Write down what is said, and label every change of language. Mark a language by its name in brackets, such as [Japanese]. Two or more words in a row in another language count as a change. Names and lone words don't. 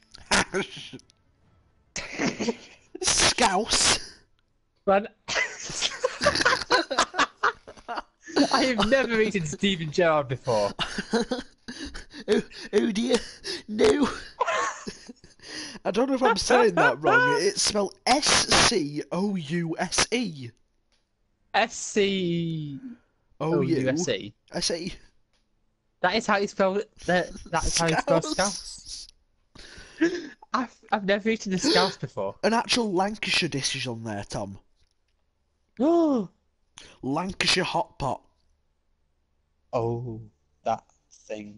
[English] Hash. Scouse. But I have never eaten Stephen Gerrard before. Oh dear, no. I don't know if I'm saying that wrong. It's spelled S-C-O-U-S-E. S-C-O-U-S-E. S-E. That is how you spell it. That is how you spell scouse. I've never eaten a scouse before. An actual Lancashire dish is on there, Tom. Oh. Lancashire hot pot. Oh, that thing.